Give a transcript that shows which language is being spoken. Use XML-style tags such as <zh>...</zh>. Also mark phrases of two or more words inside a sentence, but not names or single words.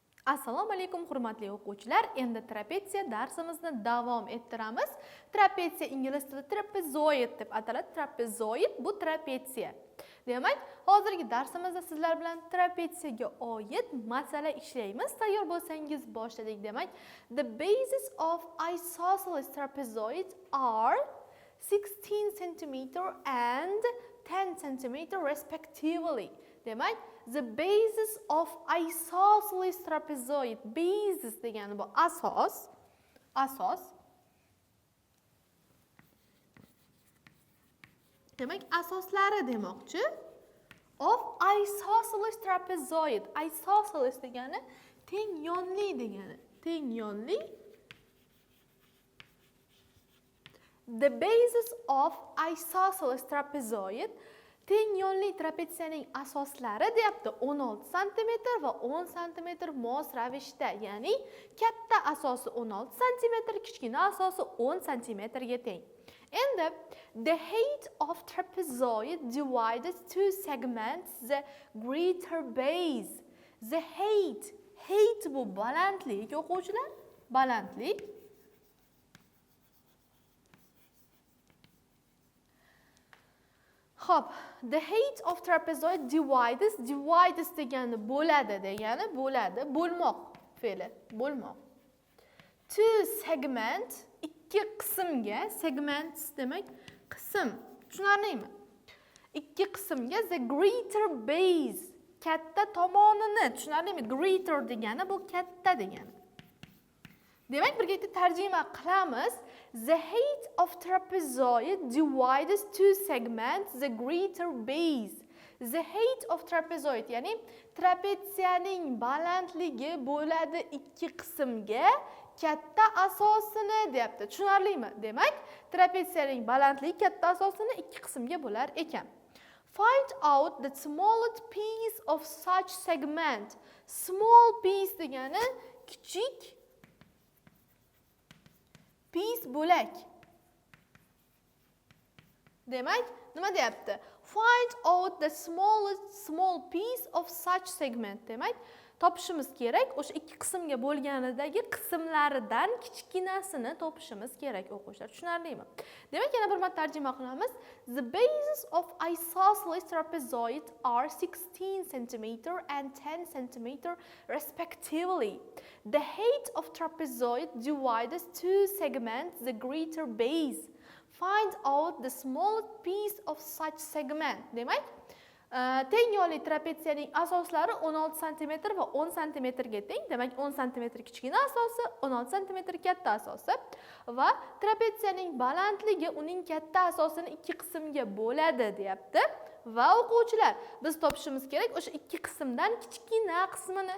<uz>Assalomu alaykum hurmatli o'quvchilar. Endi trapetsiya darsimizni davom ettiramiz. Trapetsiya ingliz tilida trapezoid deb ataladi. Trapezoid bu trapetsiya. Demak, hozirgi darsimizda sizlar bilan trapetsiyaga oid masala ishlaymiz. Tayyor bo'lsangiz boshladik. Demak,</uz> <en>the bases of isosceles trapezoid are 16 cm and 10 cm respectively. Demak, the basis of isosceles trapezoid.</en> <uz>Basis degani bu asos. Demak, asoslari demoqchi.</uz> <en>Of isosceles trapezoid.</en> <uz>Isosceles degani teng yonli degani. Teng yonli.</uz> <en>The basis of isosceles trapezoid.</en> <uz>Teng yonli trapetsiyaning asoslari deyapti 16 cm va 10 cm mos ravishda, ya'ni katta asosi 16 cm, kichkina asosi 10 cm ga teng.</uz> <en>Endi the height of trapezoid divided two segments the greater base. The height</en> <uz>bu balandlik o'quvchilar, balandlik. Hop,</uz> <en>the height of trapezoid divides</en> <uz>degani bo'ladi degani, bo'lmoq fe'li, bo'lmoq.</uz> <en>Two segment,</en> <uz>ikki qismga, segments demak qism, tushunarlimi? Ikki qismga</uz> <en>the greater base,</en> <uz>katta tomonini, tushunarlimi? Greater degani bu katta degani. Demak, birga tarjima qilamiz.</uz> <en>The height of trapezoid divides two segments the greater base. The height of trapezoid,</en> <uz>ya'ni trapetsiyaning balandligi bo'ladi ikki qismga, katta asosini deyapti. Tushunarlimi? Demak, trapetsiyaning balandligi katta asosini ikki qismga bo'lar ekan.</uz> <en>Find out the smallest piece of such segment. Small piece</en> <uz>degani kichik piece bo'lak. Demak, nima deyapti?</uz> <en>Find out the small piece of such segment.</en> <uz>Demak, topishimiz kerak. O'sha ikki qismga bo'lganidagi qismlaridan kichkinasini topishimiz kerak o'quvchilar. Tushunarlimi? Demak, yana bir marta tarjima qilamiz.</uz> <en>The bases of isosceles trapezoid are 16 cm and 10 cm respectively. The height of trapezoid divides two segments the greater base. Find out the smallest piece of such segment.</en> <uz>Demak, teng yonli trapetsiyaning asoslari 16 cm va 10 cm ga teng. Demak, 10 cm kichkina asosi, 16 cm katta asosi va trapetsiyaning balandligi uning katta asosini ikki qismga bo'ladi deyapti. Va o'quvchilar, biz topishimiz kerak o'sha ikki qismdan kichkina qismini.</uz>